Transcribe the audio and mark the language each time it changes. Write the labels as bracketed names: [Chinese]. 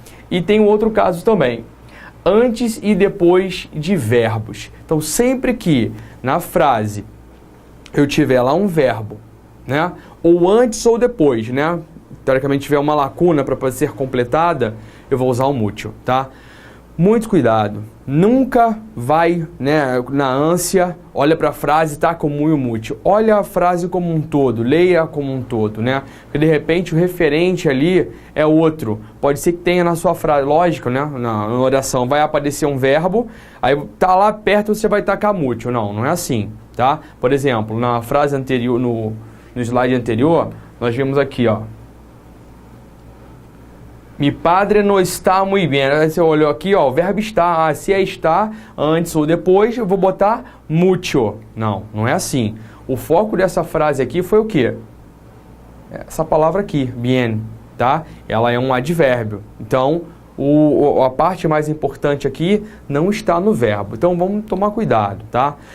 [Portuguese] E tem um outro caso também, antes e depois de verbos. Então sempre que na frase eu tiver lá um verbo, né? Ou antes ou depois, né? Teoricamente tiver uma lacuna para ser completada, eu vou usar o mucho, tá? Muito cuidado. Nunca vai, né, na ânsia, olha para a frase, tá com muy e mucho. Olha a frase como um todo, leia como um todo, né? Porque de repente o referente ali é outro. Pode ser que tenha na sua frase, lógico, né? Na oração vai aparecer um verbo, aí tá lá perto você vai tacar mucho. Não é assim, tá? Por exemplo, na frase anterior, no slide anterior, nós vimos aqui, ó. [Spanish] Mi padre no está muy bien. [Portuguese] Aí você olhou aqui, ó, o verbo está. Se é estar, antes ou depois, eu vou botar mucho. Não é assim. O foco dessa frase aqui foi o quê? Essa palavra aqui, bien, tá? Ela é um advérbio. Então, a parte mais importante aqui não está no verbo. Então, vamos tomar cuidado, tá?